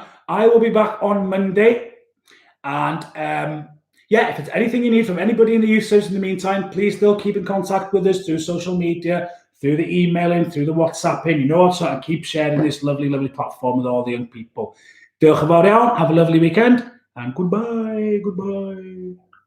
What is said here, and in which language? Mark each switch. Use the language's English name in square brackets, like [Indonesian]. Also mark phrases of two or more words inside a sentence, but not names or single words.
[English] I will be back on Monday, and yeah, if there's anything you need from anybody in the youth service in the meantime, please still keep in contact with us through social media, through the emailing, through the WhatsApping. You know what? So I keep sharing this lovely platform with all the young people. [Welsh] Diolch yn fawr iawn. [English] Have a lovely weekend and goodbye.